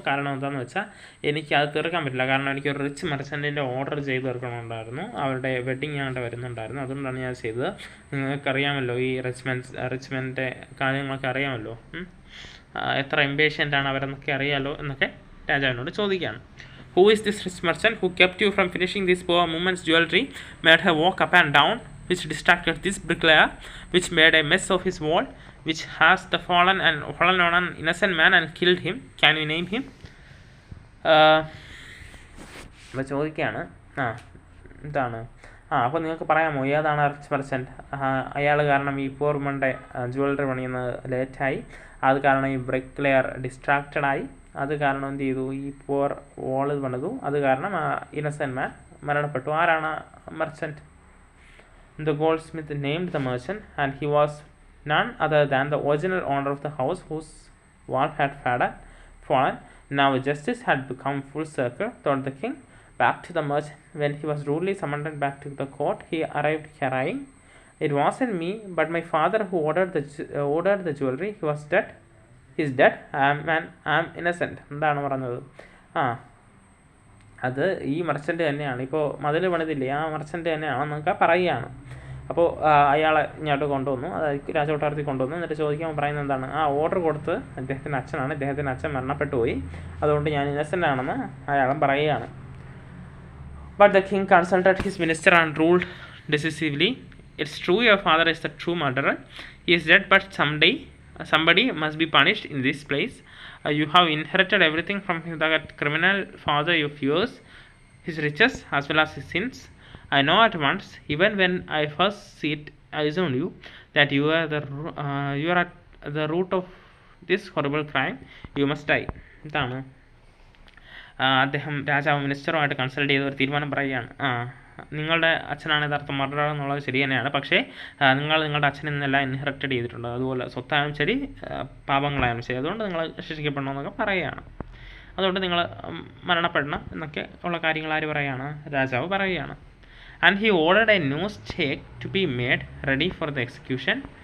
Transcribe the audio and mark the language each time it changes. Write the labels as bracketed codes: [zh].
[ml] കാരണം എന്താണെന്ന് വെച്ചാൽ, എനിക്ക് അത് തീർക്കാൻ പറ്റില്ല. കാരണം എനിക്കൊരു റിച്ച് മെർച്ചൻറ്റിൻ്റെ ഓർഡർ ചെയ്ത് തീർക്കണമുണ്ടായിരുന്നു. അവരുടെ വെഡ്ഡിങ് ഞങ്ങളുടെ വരുന്നുണ്ടായിരുന്നു. അതുകൊണ്ടാണ് ഞാൻ ചെയ്തത്. നിങ്ങൾക്കറിയാമല്ലോ, ഈ റിച്ച്മെൻ്റെ കാര്യങ്ങളൊക്കെ അറിയാമല്ലോ, എത്ര ഇമ്പേഷ്യൻ്റാണ് അവരെന്നൊക്കെ അറിയാമല്ലോ എന്നൊക്കെ രാജാവിനോട് ചോദിക്കുകയാണ്. [en] Who is this rich merchant who kept you from finishing this poor woman's jewelry, made her walk up and down, which distracted this bricklayer, which made a mess of his wall, which has fallen on an innocent man and killed him? Can you name him? [ml] അപ്പോൾ ചോദിക്കുകയാണ്, എന്താണ്? അപ്പോൾ നിങ്ങൾക്ക് പറയാമോ ഏതാണ് rich merchant? അയാൾ കാരണം ഈ പോർ വുമൻ്റെ ജുവലറി പണിയുന്നത് ലേറ്റായി, അത് കാരണം ഈ ബ്രിക്ലെയർ ഡിസ്ട്രാക്റ്റഡായി, അത് കാരണം എന്ത് ചെയ്തു, ഈ പോർ വോൾ പണിതു, അത് കാരണം ആ ഇന്നസെൻറ്റ് മാൻ മരണപ്പെട്ടു. ആരാണ് merchant? [en] The goldsmith named the merchant, and he was none other than the original owner of the house whose wall had fallen. Now justice had become full circle, thought the king. Back to the merchant. When he was rudely summoned back to the court, he arrived crying, "It wasn't me, but my father who ordered the jewelry. He was dead. He's dead. I am innocent." [ml] എന്താണ് പറഞ്ഞത്? അത് ഈ merchant തന്നെയാണ്. ഇപ്പോൾ മതിൽ പണിതില്ലേ, ആ merchant തന്നെയാണെന്നൊക്കെ പറയുകയാണ്. അപ്പോൾ അയാളെ ഇങ്ങോട്ട് കൊണ്ടുവന്നു, അതായത് രാജകൊട്ടാരത്തിൽ കൊണ്ടുവന്നു. എന്നിട്ട് ചോദിക്കാൻ പറയുന്നത് എന്താണ്? ആ ഓർഡർ കൊടുത്ത് അദ്ദേഹത്തിൻ്റെ അച്ഛനാണ്, ഇദ്ദേഹത്തിൻ്റെ അച്ഛൻ മരണപ്പെട്ടു പോയി, അതുകൊണ്ട് ഞാൻ ഇന്നസെൻ്റ് ആണെന്ന് അയാളും പറയുകയാണ്. [en] But the king consulted his minister and ruled decisively, "It's true your father is the true murderer. He is dead, but somebody must be punished in this place. You have inherited everything from that criminal father of yours, his riches as well as his sins. I know at once, even when I first see it, I assumed you that you are at the root of this horrible crime. You must die." [ml] ഇതാണ് അദ്ദേഹം രാജാവ് മിനിസ്റ്ററുമായിട്ട് consult ചെയ്ത് ഒരു തീരുമാനം പറയുകയാണ്. നിങ്ങളുടെ അച്ഛനാണ് യഥാർത്ഥ മർഡറർ എന്നുള്ളത് ശരി തന്നെയാണ്, പക്ഷേ നിങ്ങളുടെ അച്ഛനിൽ നിന്നെല്ലാം ഇൻഹെറിറ്റഡ് ചെയ്തിട്ടുണ്ട്, അതുപോലെ സ്വത്തായാലും ശരി പാപങ്ങളായാലും ശരി, അതുകൊണ്ട് നിങ്ങൾ ശിക്ഷിക്കപ്പെടണമെന്നൊക്കെ പറയുകയാണ്. അതുകൊണ്ട് നിങ്ങൾ മരണപ്പെടണം എന്നൊക്കെ ഉള്ള കാര്യങ്ങൾ ആര് പറയുകയാണ്? രാജാവ് പറയുകയാണ്. [en] And he ordered a new stake to be made ready for the execution.